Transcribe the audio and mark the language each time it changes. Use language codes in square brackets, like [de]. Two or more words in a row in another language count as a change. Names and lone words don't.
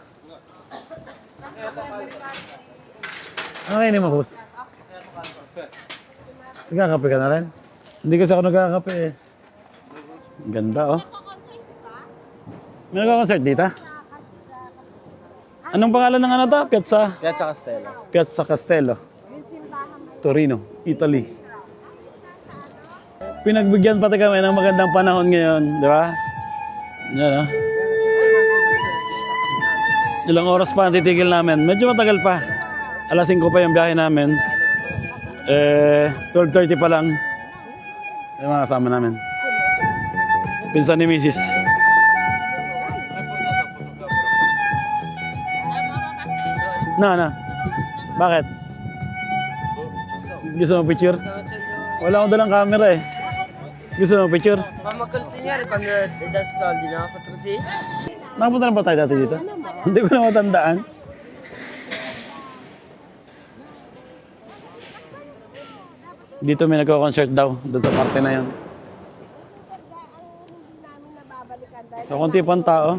[tl] Okay, ni Mahus. Nagkakape ka na rin? Hindi kasi ako nagkakape eh. Ganda oh. May nagkakonsert dito? Anong pangalan ng ano to? Piazza? Piazza Castello. Piazza Castello. Torino, Italy. Pinagbigyan pati kami ng magandang panahon ngayon, di ba? Yan ah. Ilang oras pa ang titigil namin. Medyo matagal pa. Alas 5 pa yung biyahe namin. 12:30 pa lang. Yung mga kasama namin. Pinsan ni Mrs. Na. Bakit? Gusto mo picture? Wala akong dalang camera eh. Gusto mo picture? [it] Ma consigliere quando dà soldi, no? Fatto così? [tl] Nakapunta na ba tayo dati dito? Hindi ko na matandaan. Dito may nagko-concert daw. Doon sa parte na yun. So, konti pang tao.